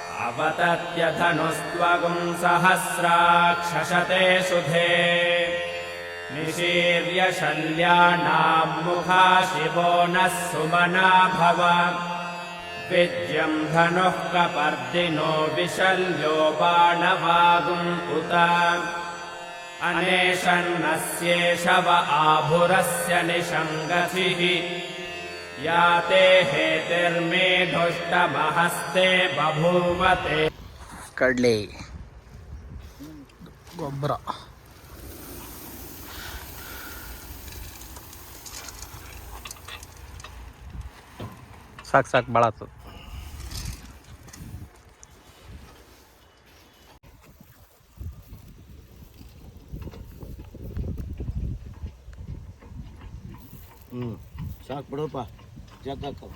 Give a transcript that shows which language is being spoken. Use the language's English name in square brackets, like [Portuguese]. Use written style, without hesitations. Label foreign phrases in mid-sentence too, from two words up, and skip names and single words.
[Sanskrit] अवतत्यधनुस्त्वगुं सहस्राक्षशते सुधे निशीर्य शल्यानां मुखा शिवो नः सुमना भव विद्यं धनुः कपर्दिनो विशल्यो बाणवागुम् उत अनेशन्नस्येषव आभुरस्य निषङ्गथिः या ते हेतिर्मेढुष्टमहस्ते बभूवते [Kannada] ಕಡಲೆ ಗೊಬ್ಬರ ಸಾಕು ಭಾಳ ಆಗ್ತದೆ. ಸಾಕು ಬಿಡಪ್ಪ ಜಗ್ಗಾಕ